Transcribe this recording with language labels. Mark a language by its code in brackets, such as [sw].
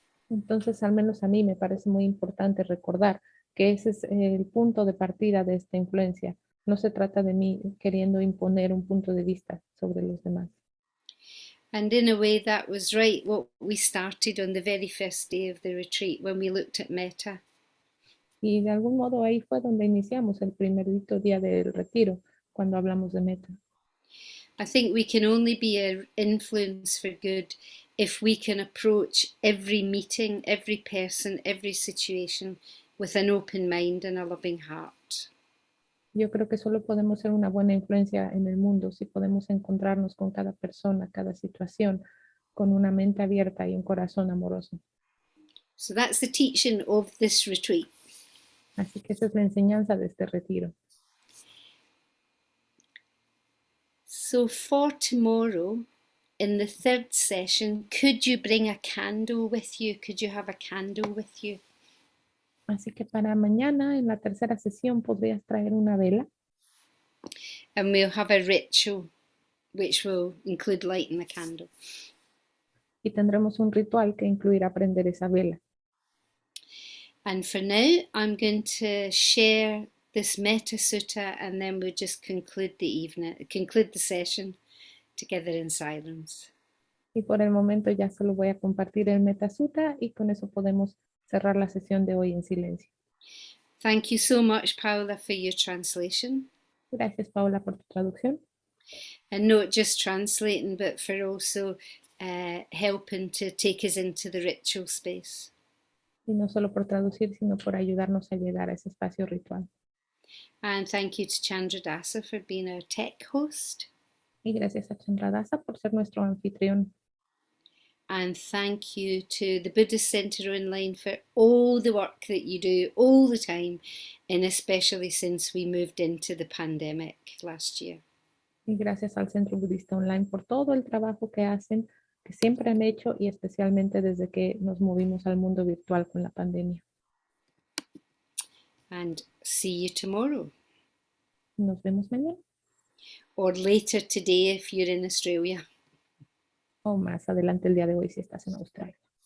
[es] Entonces, al menos a mí me parece muy importante recordar que ese es el punto de partida de esta influencia. No se trata de mí queriendo imponer un punto de vista sobre los demás. [en] And in a way, that was right, what we started on the very first day of the retreat when we looked at metta. [es] Y de algún modo ahí fue donde iniciamos el primerito día del retiro, cuando hablamos de metta. [en] I think we can only be an influence for good if we can approach every meeting, every person, every situation with an open mind and a loving heart. [es] Yo creo que solo podemos ser una buena influencia en el mundo si podemos encontrarnos con cada persona, cada situación, con una mente abierta y un corazón amoroso. [en] So that's the teaching of this retreat. [es] Así que esa es la enseñanza de este retiro. [en] So for tomorrow, in the third session, could you bring a candle with you? Could you have a candle with you? [es] Así que para mañana, en la tercera sesión, podrías traer una vela. [en] And we'll have a ritual which will include lighting the candle. [es] Y tendremos un ritual que incluirá prender esa vela. [en] And for now, I'm going to share this Metta Sutta and then we'll just conclude the session together in silence. [es] Y por el momento ya solo voy a compartir el Metta Sutta y con eso podemos cerrar la sesión de hoy en silencio. [en] Thank you so much, Paula, for your translation. [es] Gracias, Paula, por tu traducción. [en] And not just translating, but for also helping to take us into the ritual space. [es] Y no solo por traducir, sino por ayudarnos a llegar a ese espacio ritual. [en] And thank you to Chandradasa for being our tech host. [es] Y gracias a Chandradasa por ser nuestro anfitrión. [en] And thank you to the Buddhist Centre Online for all the work that you do all the time, and especially since we moved into the pandemic last year. [es] Y gracias al Centro Budista Online por todo el trabajo que hacen, que siempre han hecho y especialmente desde que nos movimos al mundo virtual con la pandemia. [en] And see you tomorrow, [es] Nos vemos mañana [en] or later today if you're in Australia. [es] o más adelante el día de hoy si estás en Australia.